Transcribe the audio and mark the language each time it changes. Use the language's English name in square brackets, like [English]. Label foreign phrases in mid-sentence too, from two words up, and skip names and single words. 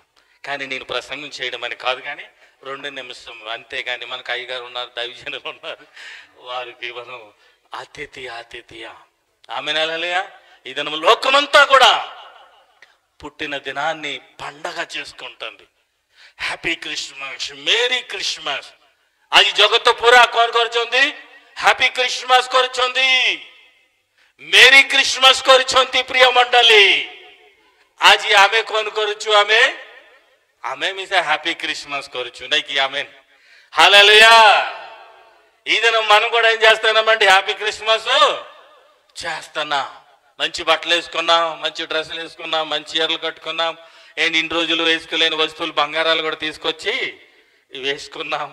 [Telugu] కానీ నేను ప్రసంగం చేయడం అని కాదు, కానీ 2 నిమిషం అంతేగాని మనకు అయ్యగారు ఉన్నారు, దైవజనులు ఉన్నారు, వారికి మనం ఆతిథ్య ఆమేన్ హల్లెలూయా। ఈ దినం లోకమంతా కూడా పుట్టిన దినాన్ని పండగ చేసుకుంటుంది। [English] Happy Christmas, Merry Christmas. [Odia] ଆଜି ଜଗତ ପୁରା କଣ କରୁଛନ୍ତି? [English] Happy Christmas କରୁଛନ୍ତି, Merry Christmas କରୁଛନ୍ତି। [Odia] ପ୍ରିୟ ମଣ୍ଡଳୀ, ଆଜି ଆମେ କଣ କରୁଛୁ? ଆମେ ମିଶା [English] Happy Christmas [Odia] କରୁଛୁ, ନାଇଁ କି? [Telugu] ఆమేన్ హల్లెలూయా। ఈ దినం మనం కూడా ఏం చేస్తున్నామండి? [English] Happy Christmas [Telugu] చేస్తున్నాం। మంచి బట్టలు వేసుకున్నాం, మంచి డ్రెస్సులు వేసుకున్నాం, మంచి చీరలు కట్టుకున్నాం। ఏంటి ఇన్ని రోజులు వేసుకోలేని వస్తువులు బంగారాలు కూడా తీసుకొచ్చి వేసుకున్నాం।